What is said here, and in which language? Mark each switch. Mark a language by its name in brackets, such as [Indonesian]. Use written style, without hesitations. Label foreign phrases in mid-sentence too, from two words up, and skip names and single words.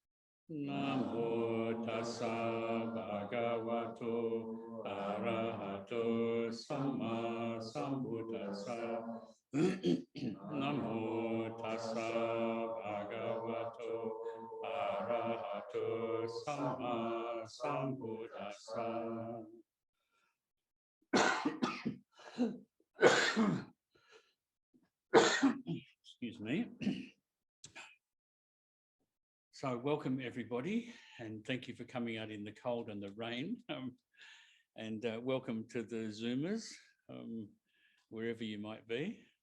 [Pali] Namo tassa bhagavato arahato samma sambuddhassa. Namo tassa bhagavato arahato samma sambuddhassa. [English] Excuse me. So welcome everybody, and thank you for coming out in the cold and the rain, and welcome to the Zoomers, wherever you might be.